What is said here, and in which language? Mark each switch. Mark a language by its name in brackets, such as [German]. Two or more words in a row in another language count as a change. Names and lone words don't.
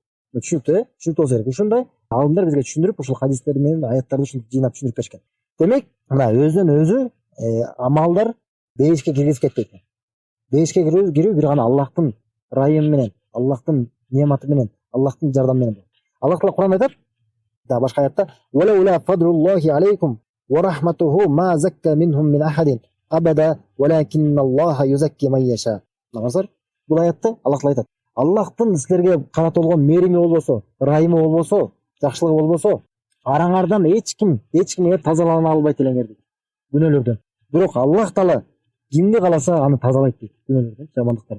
[Kyrgyz] Түшүнүктүү, түшүнүктүү болсо керек. Ушундай алымдар бизге түшүндүрүп, ушул хадистер менен аяттарды ушинтип жыйнап түшүндүрүп беришкен. Демек, мына өзүнөн өзү амалдар бейишке киргизип кетпейт. Бейишке кирүү бир гана Аллахтын ырайымы менен, Аллахтын неаматы менен, Аллахтын жардамы менен. Аллах Таала Кур'анда айтат, да башка аятта: [Arabic] "ولولا فضل الله عليكم ورحمته ما زكى منكم من أحد أبدا ولكن الله يزكي من يشاء." [Kyrgyz] Назар, бул аятта Аллах Таала айтат: Аллахтын силерге карата болгон мээрими болбосо, ырайымы болбосо, жакшылыгы болбосо, араңардан эч ким тазалана албайт элеңер дейт, күнөөлөрдөн. Бирок Аллах Таала кимди кааласа аны тазалайт дейт, күнөөлөрдөн, жамандыктардан.